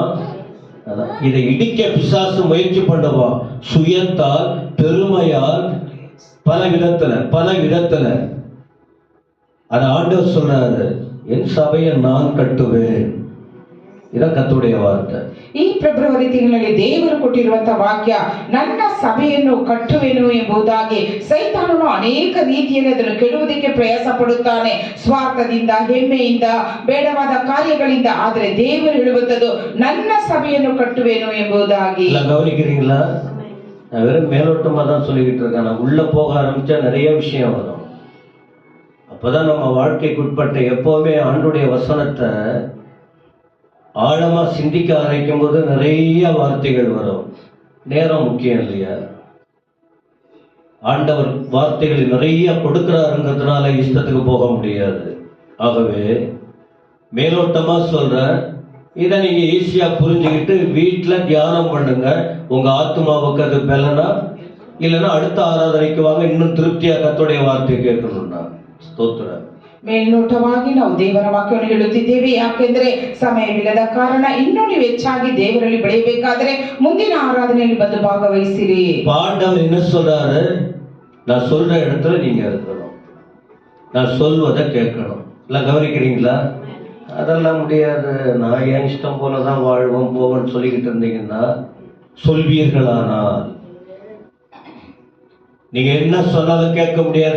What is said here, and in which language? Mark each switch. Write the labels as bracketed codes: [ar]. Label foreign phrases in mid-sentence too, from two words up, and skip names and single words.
[ta] இதை இடிக்க பிசாசு முயற்சி பண்ணுவான், சுயத்தால், பெருமையால், பல விதத்துல. அது ஆண்டவர் சொல்றாரு, என் சபையை நான் கட்டுவேன். இதான் கர்த்தருடைய வார்த்தை. [kn] ಈ ಫೆಬ್ರವರಿ ತಿಂಗಳಲ್ಲಿ ದೇವರು ಕೊಟ್ಟಿರುವಂತಹ ವಾಕ್ಯ ನನ್ನ ಸಭೆಯನ್ನು ಕಟ್ಟುವೆನು ಎಂಬುದಾಗಿ. ಸೈತಾನನು ಅನೇಕ ರೀತಿಯಲ್ಲಿ ಅದನ್ನು ಕೆಡುವುದಕ್ಕೆ ಪ್ರಯಾಸ ಪಡುತ್ತಾನೆ, ಸ್ವಾರ್ಥದಿಂದ, ಹೆಮ್ಮೆಯಿಂದ, ಬೇಡವಾದ ಕಾರ್ಯಗಳಿಂದ. ಆದರೆ ದೇವರು ಹೇಳುವಂತದ್ದು ನನ್ನ ಸಭೆಯನ್ನು ಕಟ್ಟುವೆನು ಎಂಬುದಾಗಿ. [ta] கவனிக்கிறீங்களா? நான் வெறும் மேலோட்டமா தான் சொல்லிக்கிட்டு இருக்கேன். நான் உள்ள போக ஆரம்பிச்சா நிறைய விஷயம் வரும். அப்பதான் நம்ம வாழ்க்கைக்கு உட்பட்ட எப்பவுமே ஆண்டுடைய வசனத்தை ஆழமா சிந்திக்க ஆரம்பிக்கும் போது நிறைய வார்த்தைகள் வரும். நேரம் முக்கியம் இல்லையா? ஆண்டவர் வார்த்தைகள் நிறைய கொடுக்கிறாருங்கிறதுனால இஷ்டத்துக்கு போக முடியாது. ஆகவே மேலோட்டமா சொல்றேன், இதை நீங்க ஈஸியா புரிஞ்சுக்கிட்டு வீட்டுல தியானம் பண்ணுங்க. உங்க ஆத்மாவுக்கு அது பலனா, இல்லைன்னா அடுத்த ஆராதனைக்கு வாங்க, இன்னும் திருப்தியா கர்த்தருடைய வார்த்தையை கேட்கணும்னா. ஸ்தோத்திரம். [kn] ಮೇಲ್ನೋಟವಾಗಿ ನಾವು ದೇವರ ವಾಕ್ಯವನ್ನು ಹೇಳುತ್ತಿದ್ದೇವೆ, ಯಾಕೆಂದ್ರೆ ಸಮಯವಿಲ್ಲದ ಕಾರಣ. ಇನ್ನೂ ನೀವು ಹೆಚ್ಚಾಗಿ ದೇವರಲ್ಲಿ ಬೆಳೆಯಬೇಕಾದ್ರೆ ಮುಂದಿನ ಆರಾಧನೆಯಲ್ಲಿ ಬಂದು ಭಾಗವಹಿಸಿರಿ. [ta] ஆண்டவர் என்ன சொல்றாரு? நான் சொல்ற இடத்துல நீங்க இருக்கணும், நான் சொல்வதை கேட்கணும். எல்லாம் கவனிக்கிறீங்களா? அதெல்லாம் முடியாது, நான் என் இஷ்டம் போலதான் வாழ்வோம் போவோம்னு சொல்லிக்கிட்டு இருந்தீங்கன்னா, சொல்வீர்களானால் நீங்க என்ன சொன்னாலும் கேட்க முடியாது.